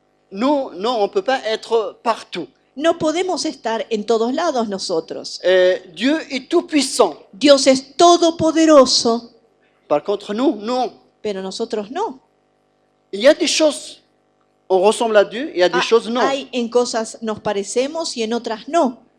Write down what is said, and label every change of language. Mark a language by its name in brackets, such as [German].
[French] nous, non, on ne peut pas être partout. [Spanish] No podemos estar en todos lados nosotros. [French] Dieu est tout-puissant. [Spanish] Dios es todopoderoso, [French] Par contre, nous, non. [Spanish] pero nosotros no. [French] Il y a des choses, on ressemble à Dieu, il y a des choses, non. [Spanish] Hay en cosas nos parecemos y en otras no.